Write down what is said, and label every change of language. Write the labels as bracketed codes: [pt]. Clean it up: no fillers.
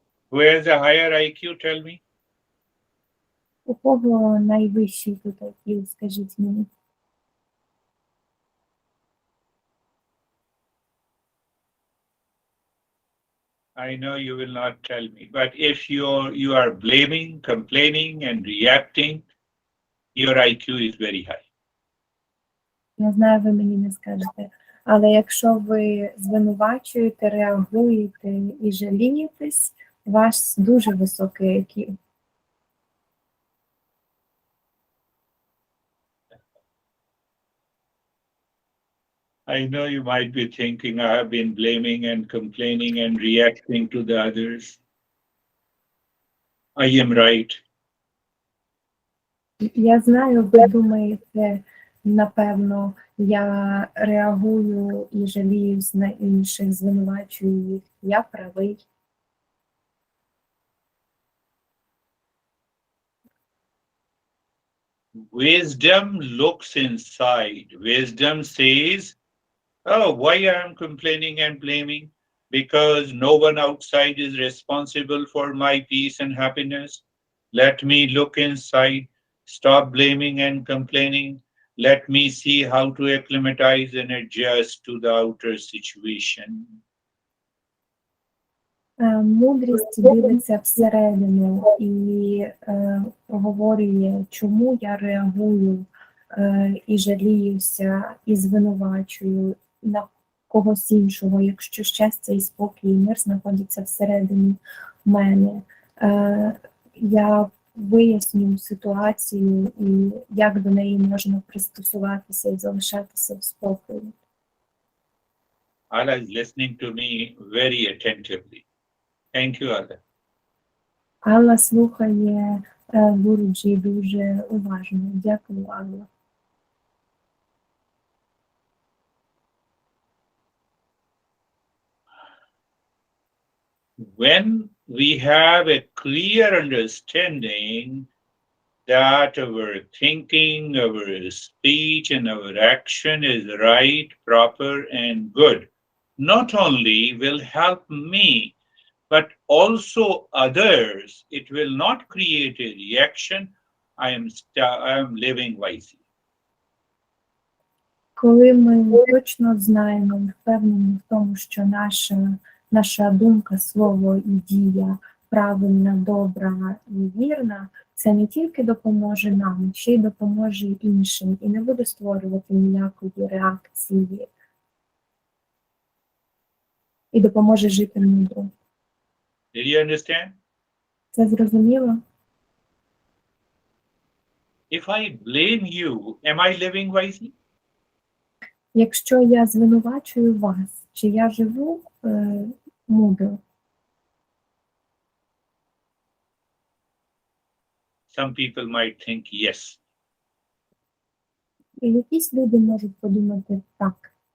[en] Who has a higher IQ, tell me? [uk] У кого найвищий тут IQ, скажіть мені? [en] I know you will not tell me, but if you are blaming, complaining, and reacting, your IQ is very high. [uk] Я знаю, ви мені не скажете. Але якщо ви звинувачуєте, реагуєте і жалієтесь, ваш дуже високий IQ. [en] I know you might be thinking I have been blaming and complaining and reacting to the others. I am right. [uk] Я знаю, ви думаєте, напевно, я реагую і жаліюсь на інших, звинувачую їх. Я правий. [en] Wisdom looks inside. Wisdom says, oh, why I am complaining and blaming? Because no one outside is responsible for my peace and happiness. Let me look inside. Stop blaming and complaining. Let me see how to acclimatize and adjust to the outer situation. [uk] Мудрість дивиться всередину і проговорює, чому я реагую і жаліюся, і звинувачую на когось іншого, якщо щастя і спокій, і мир знаходяться всередині мене. Я виясню ситуацію і як до неї можна пристосуватися і залишатися в спокої. [en] Allah is listening to me very attentively. Thank you, Allah. [uk] Алла слухає Гуруджі дуже уважно. Дякую, Алла. [en] When we have a clear understanding that our thinking, our speech, and our action is right, proper, and good, not only will help me, but also others, it will not create a reaction. I am living wisely. [uk] Коли ми точно знаємо і впевнені в тому, що наша думка, слово і дія правильна, добра і вірна, це не тільки допоможе нам, ще й допоможе іншим, і не буде створювати ніякої реакції, і допоможе жити мудро. [en] Did you understand? [uk] Це зрозуміло? [en] If I blame you, am I living wisely? [uk] Якщо я звинувачую вас, чи я живу мудро? [en] Some people might think yes. [uk] І якісь люди можуть подумати так.